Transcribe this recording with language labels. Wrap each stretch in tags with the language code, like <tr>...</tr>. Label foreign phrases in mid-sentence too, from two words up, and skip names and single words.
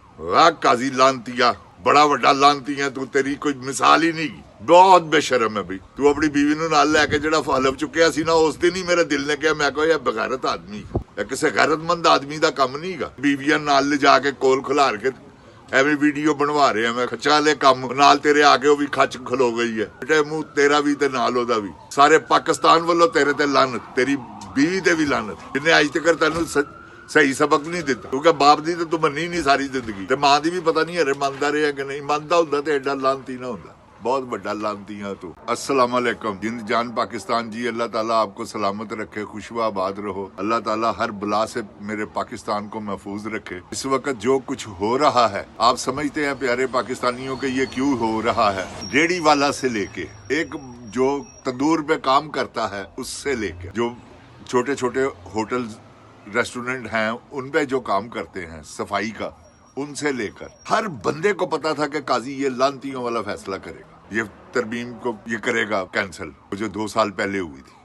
<pa>ਵਾਹ ਕਾਜ਼ੀ ਲਾਨਤੀਆ, ਬੜਾ ਵੱਡਾ ਲਾਨਤੀ ਹੈ ਤੂੰ, ਤੇਰੀ ਕੋਈ ਮਿਸਾਲ ਹੀ ਨਹੀਂ। ਬਹੁਤ ਬੇਸ਼ਰਮ ਹੈ ਬਈ ਤੂੰ। ਆਪਣੀ ਬੀਵੀ ਨੂੰ ਨਾਲ ਲੈ ਕੇ ਜਿਹੜਾ ਹਲਫ ਚੁੱਕਿਆ ਸੀ ਨਾ, ਉਸ ਦਿਨ ਹੀ ਮੇਰੇ ਦਿਲ ਨੇ ਕਿਹਾ, ਮੈਂ ਕਿਹਾ ਇਹ ਬਗੈਰਤ ਆਦਮੀ, ਇਹ ਕਿਸੇ ਗੈਰਤਮੰਦ ਆਦਮੀ ਦਾ ਕੰਮ ਨਹੀਂਗਾ। ਬੀਵੀਆਂ ਨਾਲ ਲਿਜਾ ਕੇ ਕੋਲ ਖਿਲਾਰ ਕੇ ਐਵੇਂ ਵੀਡੀਓ ਬਣਵਾ ਰਿਹਾ ਮੈਂ, ਖੱਚਾ ਵਾਲੇ ਕੰਮ ਨਾਲ ਤੇਰੇ ਆ ਕੇ ਉਹ ਵੀ ਖੱਚ ਖਲੋ ਗਈ ਹੈ। ਬੇਟੇ ਮੂੰਹ ਤੇਰਾ ਵੀ ਤੇ ਨਾਲ ਉਹਦਾ ਵੀ, ਸਾਰੇ ਪਾਕਿਸਤਾਨ ਵੱਲੋਂ ਤੇਰੇ ਤੇ ਲਾਨਤ, ਤੇਰੀ ਬੀਵੀ ਤੇ ਭੀ ਲਾਨਤ, ਜਿਨ੍ਹੇ ਅੱਜ ਤੱਕ ਤੈਨ ਸਹੀ ਸਬਕ ਨਹੀਂ ਦਿੱਤਾ। ਕਿਉਂਕਿ ਬਾਪ ਦੀ ਤੋ ਤੂੰ ਮੰਨੀ ਨਹੀਂ ਸਾਰੀ ਜ਼ਿੰਦਗੀ, ਤੇ ਮਾਂ ਦੀ ਭੀ ਪਤਾ ਨਹੀਂ ਹਰੇ ਮੰਨਦਾ ਰਿਹਾ ਕਿ ਨਹੀਂ। ਮੰਨਦਾ ਹੁੰਦਾ ਤੇ ਏਡਾ ਲਾਨਤੀ ਨਾ ਹੁੰਦਾ, ਬਹੁਤ ਬੜਾ ਲਾਨਤੀ ਹੈ ਤੂੰ।</pa> <ar>السلام عليكم.</ar> <ur>جند جان پاکستان جی، اللہ تعالیٰ آپ کو سلامت رکھے، خوشبو آباد رہو. اللہ تعالیٰ ہر بلا سے میرے پاکستان کو محفوظ رکھے. اس وقت جو کچھ ہو رہا ہے، آپ سمجھتے ہیں پیارے پاکستانیوں کے یہ کیوں ہو رہا ہے? ریڑھی والا سے لیکے ایک جو تندور پے کام کرتا ہے اس سے لیکے جو چھوٹے چھوٹے</ur> <en>hotel restaurant</en> <ur>ہیں ان پے جو کام کرتے ہیں صفائی کا، ان سے لے کر ہر بندے کو پتا تھا کہ قاضی یہ لعنتیوں والا فیصلہ کرے گا، یہ ترمیم کو یہ کرے گا کینسل، جو 2 سال پہلے ہوئی تھی.</ur>